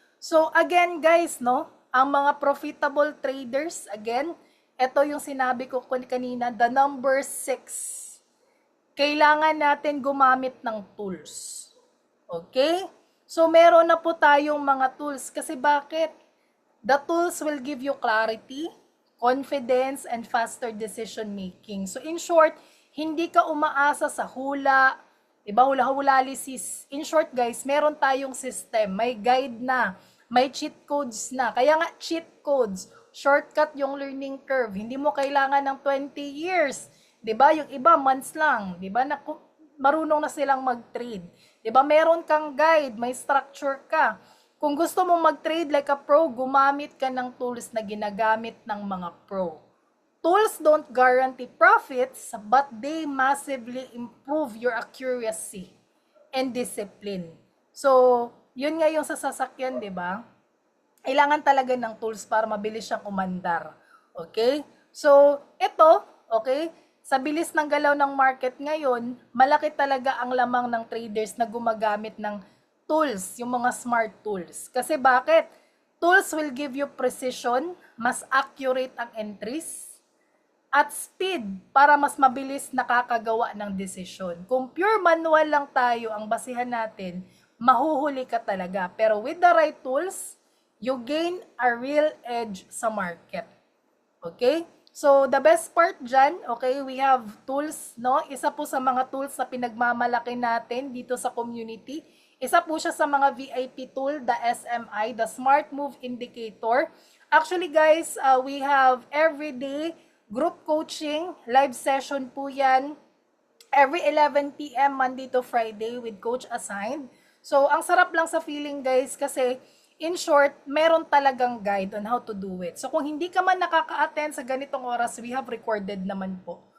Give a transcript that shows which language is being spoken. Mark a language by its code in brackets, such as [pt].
[tl] So again guys, no, ang mga profitable traders, again, ito yung sinabi ko kanina, the number 6. Kailangan natin gumamit ng tools. Okay? So meron na po tayong mga tools. Kasi bakit? [en] The tools will give you clarity, confidence, and faster decision making. [tl] So in short, hindi ka umaasa sa hula, diba, hula-hulalisis. In short guys, meron tayong system, may guide na, may cheat codes na. Kaya nga cheat codes, shortcut yung learning curve. Hindi mo kailangan ng 20 years. 'Di ba? Yung iba months lang, 'di ba? Marunong na silang mag-trade. 'Di ba? Meron kang guide, may structure ka. Kung gusto mong mag-trade like a pro, gumamit ka ng tools na ginagamit ng mga pro. [en] Tools don't guarantee profits, but they massively improve your accuracy and discipline. [tl] So, yun nga yung sa sasakyan, 'di ba? Kailangan talaga ng tools para mabilis siyang umandar. Okay? So, ito, okay, sa bilis ng galaw ng market ngayon, malaki talaga ang lamang ng traders na gumagamit ng tools, yung mga smart tools. Kasi bakit? [en] Tools will give you precision, [tl] mas accurate ang entries, at speed para mas mabilis nakakagawa ng desisyon. Kung pure manual lang tayo ang basihan natin, mahuhuli ka talaga. [en] Pero with the right tools, you gain a real edge sa market. Okay? So, the best part dyan, okay, we have tools, no? [tl] Isa po sa mga tools na pinagmamalaki natin dito sa community. Isa po siya sa mga VIP tool, the SMI, the Smart Move Indicator. [en] Actually, guys, we have everyday group coaching, live session po yan. every 11 p.m. Monday to Friday with Coach Assigned. [tl] So, ang sarap lang sa feeling guys kasi in short, meron talagang guide [en] on how to do it. [tl] So, kung hindi ka man nakaka-attend sa ganitong oras, [en] we have recorded [tl] naman po.